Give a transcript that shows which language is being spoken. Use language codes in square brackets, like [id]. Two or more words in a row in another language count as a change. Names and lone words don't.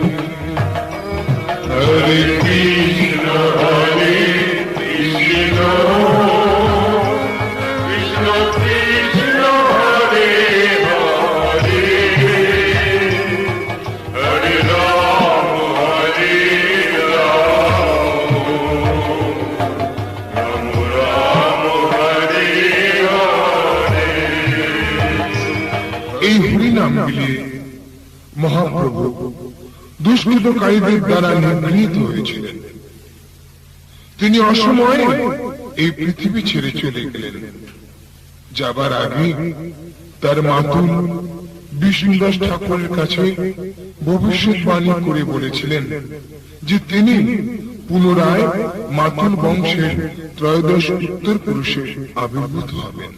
[sa] हरे कृष्ण हरे कृष्ण कृष्ण कृष्ण हरे हरे हरे राम हरे राम राम राम हरे हरे। [bn] এই হরিনাম মিলিয়ে মহাপ্রভু দুষ্কৃতকারীদের দ্বারা নিগৃহীত হয়েছিলেন। তিনি অসময়ে এই পৃথিবী ছেড়ে চলে গেলেন। যাবার আগে তার মাতুল বিষ্ণুদাস ঠাকুরের কাছে ভবিষ্যৎবাণী করে বলেছিলেন যে তিনি পুনরায় মাতুল বংশের ত্রয়োদশ উত্তর পুরুষে আবির্ভূত হবেন।